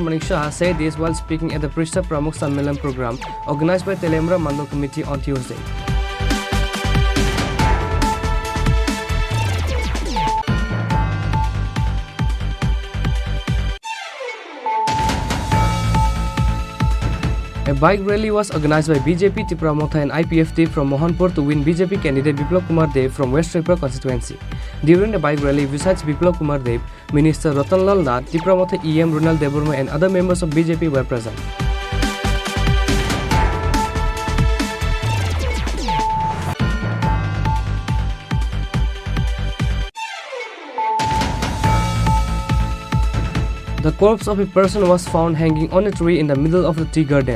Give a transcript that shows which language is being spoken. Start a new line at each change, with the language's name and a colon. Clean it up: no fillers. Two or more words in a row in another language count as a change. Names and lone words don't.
English: Manik Shah said this while speaking at the Prishtha Pramukh Sammelan program organized by Telemra Mandal Committee on Tuesday. A bike rally was organized by BJP Tripura Motha and IPFT from Mohanpur to win BJP candidate Biplab Kumar Dev from West Tripura constituency. During the bike rally, besides Biplab Kumar Dev, Minister Ratanlal Nath, Tripura Motha EM Runal Deburma and other members of BJP were present. The corpse of a person was found hanging on a tree in the middle of the tea garden.